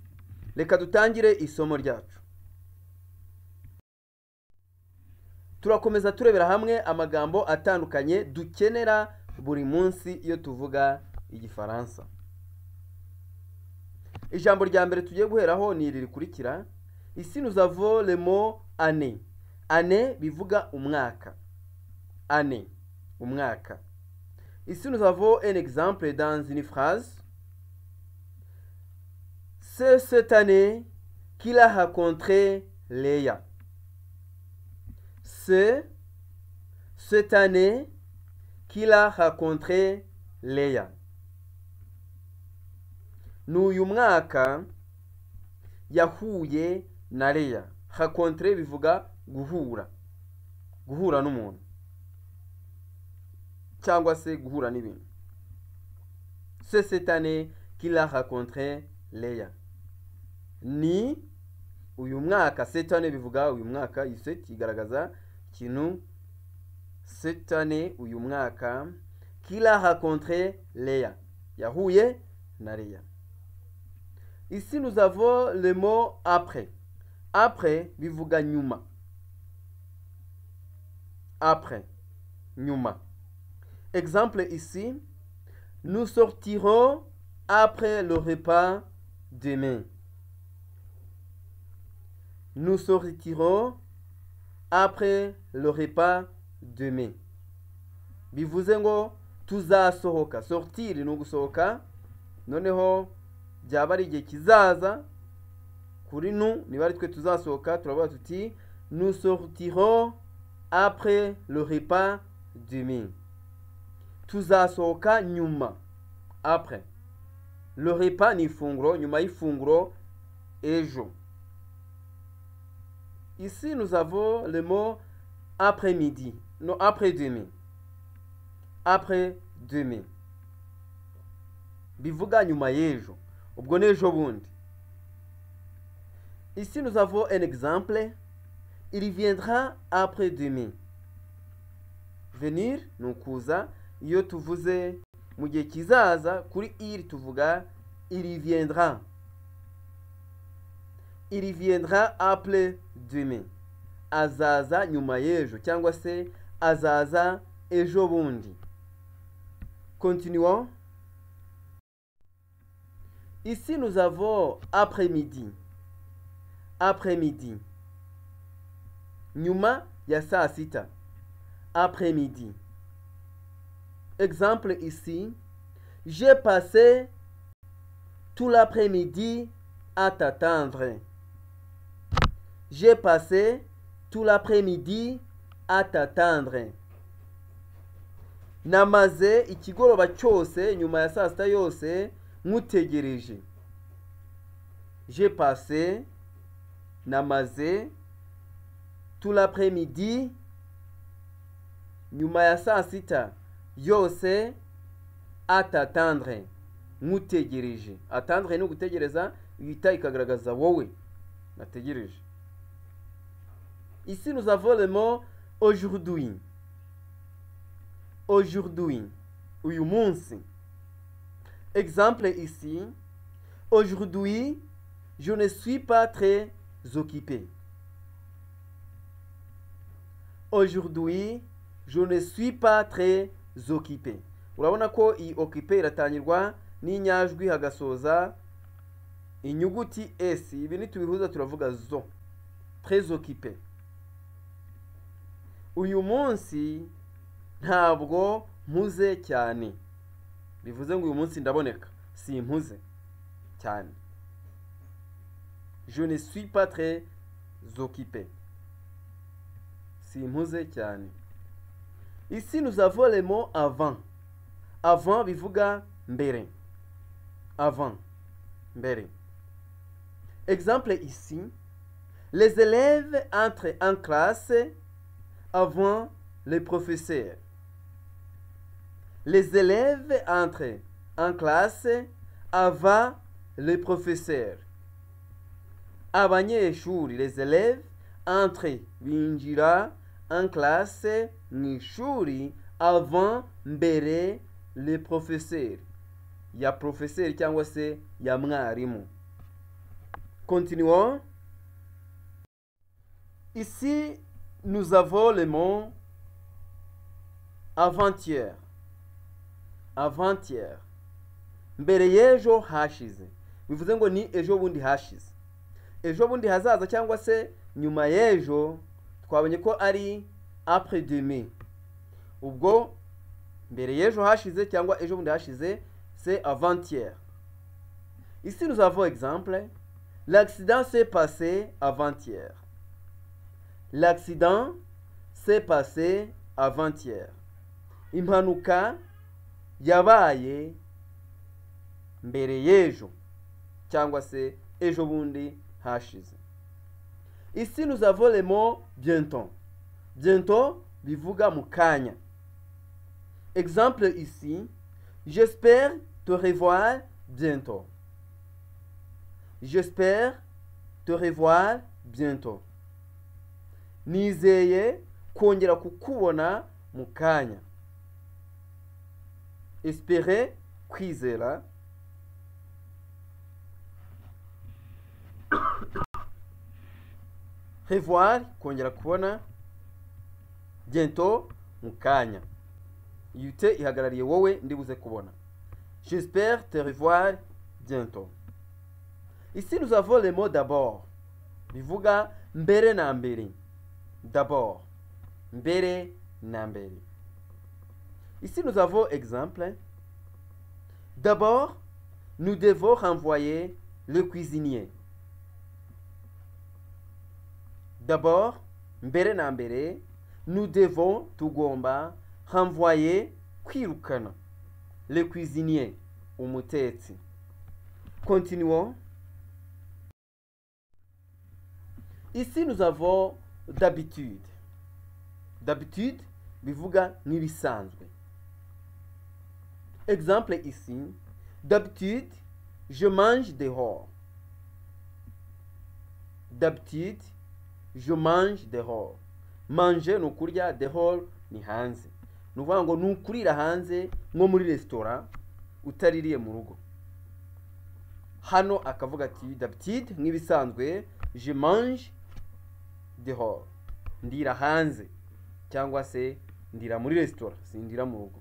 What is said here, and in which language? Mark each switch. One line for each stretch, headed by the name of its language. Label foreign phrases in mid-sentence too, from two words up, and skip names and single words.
Kinyarwanda: Reka dutangire isomo ryacu. Turakomeza turebera hamwe amagambo atandukanye dukenera buri munsi iyo tuvuga igifaransa. Ijambo rya mbere tugiye guheraho ni iri rikurikira.
French: Ici nous avons le mot année.
Kinyarwanda: Année bivuga umwaka. Année, umwaka.
French: Ici nous avons un exemple dans une phrase. C'est cette année qu'il a rencontré Léa. C'est cette année qu'il a rencontré Léa.
Kinyarwanda: N'uyu mwaka yahuye na Léa. Rencontrer bivuga guhura. Guhura n'umuntu. Cyangwa se guhura n'ibintu.
French: C'est cette année qu'il a rencontré Léa.
Kinyarwanda: Ni uyu mwaka,
French: cette année
Kinyarwanda: bivuga uyu mwaka, iset igaragaza ikintu.
French: Cette année
Kinyarwanda: uyu mwaka
French: qu'il a rencontré Léa.
Kinyarwanda: Yahuye na Léa.
French: Ici nous avons le mot après.
Kinyarwanda: Après bivuga nyuma. Après, nyuma.
French: Exemple ici, nous sortirons après le repas demain. Nous sortirons après le repas demain.
Kinyarwanda: Bivuze ngo tuzasohoka. Sortir ni ugusohoka. Noneho byaba ari igihe kizaza kuri nu niba ari twe tuzasohoka turavuga tuti
French: nous sortirons après le repas demain.
Kinyarwanda: Tuzasohoka nyuma.
French: Après. Le repas
Kinyarwanda: ni ifunguro, nyuma y'ifunguro ejo.
French: Ici nous avons le mot après-midi. Non, après-demain. Après-demain.
Kinyarwanda: Bivuga nyuma y'ejo. Ubwo n'ejo bundi.
French: Ici nous avons un exemple. Il viendra après-demain.
Kinyarwanda: Venir ni ukuza. Iyo tuvuze mu gihe kizaza kuri il tuvuga
French: il viendra. Il viendra après demain.
Kinyarwanda: Azaza nyuma y'ejo cyangwa se azaza ejo bundi.
French: Continuons. Ici nous avons après-midi. Après-midi.
Kinyarwanda: Nyuma ya saa sita.
French: Après-midi. Exemple ici, j'ai passé tout l'après-midi à t'attendre. J'ai passé tout l'après-midi à t'attendre.
Kinyarwanda: Namaze ikigoroba cyose nyuma ya saa sita yose nkutegereje.
French: J'ai passé, namaze tout l'après-midi
Kinyarwanda: nyuma ya saa sita yose
French: à t'attendre.
Kinyarwanda: Nkutegereje. Attendre ni ugutegereza, yita ikagaragaza wowe nategereje.
French: Ici nous avons le mot aujourd'hui. Aujourd'hui.
Kinyarwanda: Uyu munsi.
French: Exemple ici. Aujourd'hui, je ne suis pas très occupé. Aujourd'hui, je ne suis pas très occupé.
Kinyarwanda: Urabona ko i occupé iratangirwa n'inyajwi hagasoza inyuguti s. Ibi nitubihuza turavuga zo.
French: Très occupé.
Kinyarwanda: Uyu munsi ntabwo mpuze cyane. Bivuze ngo uyu munsi ndaboneka, si mpuze cyane.
French: Je ne suis pas très occupé.
Kinyarwanda: Si mpuze cyane.
French: Ici nous avons le mot avant.
Kinyarwanda: Avant bivuga mbere. Avant. Mbere.
French: Exemple ici, les élèves entrent en classe avant les professeurs. Les élèves entrent en classe avant les professeurs. Abanyeshuri, les élèves entrent binjira en classe
Kinyarwanda: mu ishuri
French: avant mbere les professeurs.
Kinyarwanda: Ya professeur cyangwa se ya mwarimu.
French: Continuons. Ici, nous avons le mot avant-hier. Avant-hier.
Kinyarwanda: Mbere y'ejo hashize. Bivuze ngo ni ejo bundi hashize. Ejo bundi hazaza cyangwa se nyuma y'ejo twabonye ko ari
French: après demain.
Kinyarwanda: Ubwo mbere y'ejo hashize cyangwa ejo bundi hashize
French: c'est avant-hier. Ici nous avons exemple. L'accident s'est passé avant-hier. L'accident s'est passé avant-hier.
Kinyarwanda: Impanuka yabaye mbere y'ejo cyangwa se ejo bundi hashize.
French: Ici nous avons le mot bientôt.
Kinyarwanda: Bientôt bivuga mu kanya.
French: Exemple ici, j'espère te revoir bientôt. J'espère te revoir bientôt.
Kinyarwanda: Nizeye kongera kukubona mu kanya. Espérer, kwizera. Revoir, kongera kubona. Bientôt, mu kanya. Yute ihagarariye wowe ndibuze kubona.
French: J'espère te revoir bientôt. Ici nous avons le mot d'abord.
Kinyarwanda: Bivuga mbere na mbere. D'abord. Mbere na mbere.
French: Ici nous avons exemple. D'abord, nous devons renvoyer le cuisinier. D'abord,
Kinyarwanda: mbere na mbere,
French: nous devons tugomba renvoyer kwirukana le cuisinier, umutetsi. Continuons. Ici nous avons d'habitude.
Kinyarwanda: D'habitude bivuga n'ibisanzwe.
French: Exemple ici, d'habitude je mange dehors. D'habitude je mange dehors.
Kinyarwanda: Manger no kurya, dehors ni hanze. Nuvuga ngo nukurira hanze nko muri restaurant utaririye mu rugo. Hano akavuga ati d'habitude nk'ibisanzwe
French: je mange dehors.
Kinyarwanda: Ndira hanze cyangwa se ndira muri restaurant, sindira mu rugo.